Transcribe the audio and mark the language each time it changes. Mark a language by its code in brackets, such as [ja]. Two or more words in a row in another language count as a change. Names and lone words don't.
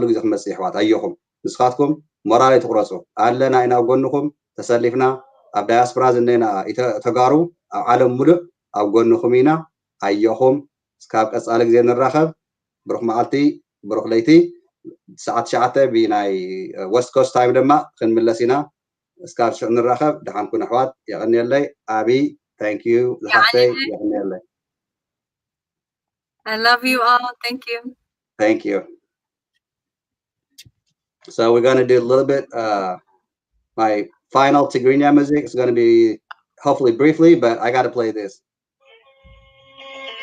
[ti] ግዜ ክመፅእ ይሕዋት ኣየኹም ንስኻትኩም ሞራል ትቁረፁ ኣለና ኢና ኣብ ጎንኹም ተሰሊፍና ኣብ ዳያስፖራ ዝነና ተጋሩ ኣብ ዓለም ሙሉእ ኣብ ጎንኹም ኢና ኣየኹም እስካብ ቀፃሊ ግዜ ንራኸብ ብሩኽ መዓልቲ ብሩኽ ለይቲ ሰዓት 9 ብናይ [en] West Coast time [ti] ድማ ክንምለስ ኢና እስካብ ሽዑ ንራኸብ ድሓን ኩን ኣሕዋት የቀኒየለይ ኣቢ [en] thank you [ti] ዝሓተይ የቀኒየለይ [en] I love you all thank you so we're going to do a little bit my final Tigrinya music is going to be hopefully briefly but I got to play this